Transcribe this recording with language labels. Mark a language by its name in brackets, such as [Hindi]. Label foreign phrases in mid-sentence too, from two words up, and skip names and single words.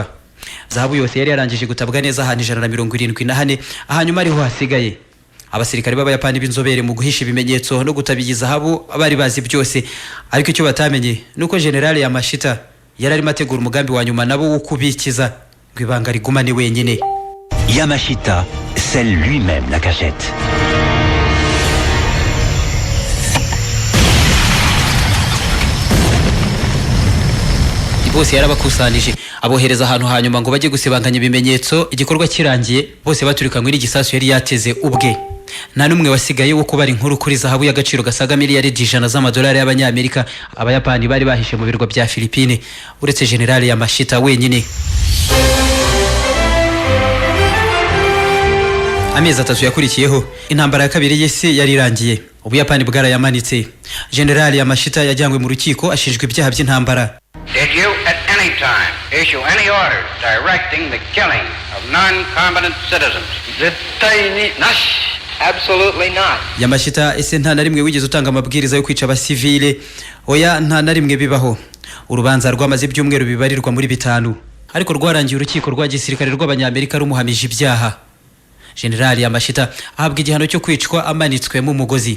[Kinyarwanda] Zahabu yose yari yarangije gutabwa neza ahantu 174, hanyuma ariho hasigaye. Abasirikare b'abayapani b'inzobere mu guhisha ibimenyetso no gutabiza zahabu bari bazi byose, ariko icyo batamenye nuko General Yamashita yari arimo ategura umugambi wa nyuma nabo wo kubikiza ngo ibanga rigumane wenyine. [French] Yamashita scelle lui-même la cachette. [Kinyarwanda] Bose yarabakusanije abohereza ahantu hanyuma ngo bajye gusibanganya ibimenyetso. Igikorwa kirangiye bose baturikanywe n'igisasu yari yateze ubwe. Nta numwe wasigaye wo kubara inkuru kuri zahabu y'agaciro gasaga miliyari 100 z'amadolari y'abanyamerika abayapani bari bahishe mu birwa bya Philippine, uretse General Yamashita wenyine. Amezi 3 yakurikiyeho intambara ya kabiri y'isi yari irangiye. Ubuyapani bwarayamanitse. General Yamashita yajyanywe mu rukiko ashinjwa ibyaha by'intambara. [English] Did you at any time issue any orders directing the killing of non-combatant citizens? Absolutely not. [Kinyarwanda] Yamashita ese nta na rimwe wigeze utanga amabwiriza yo kwica abasivile? Oya, nta na rimwe bibaho. Urubanza rwamaze ibyumweru bibarirwa muri 5, ariko rwarangiye urukiko rwa gisirikare rw'abanyamerika rumuhamije ibyaha. General Yamashita ahabwa igihano cyo kwicwa amanitswe mu mugozi.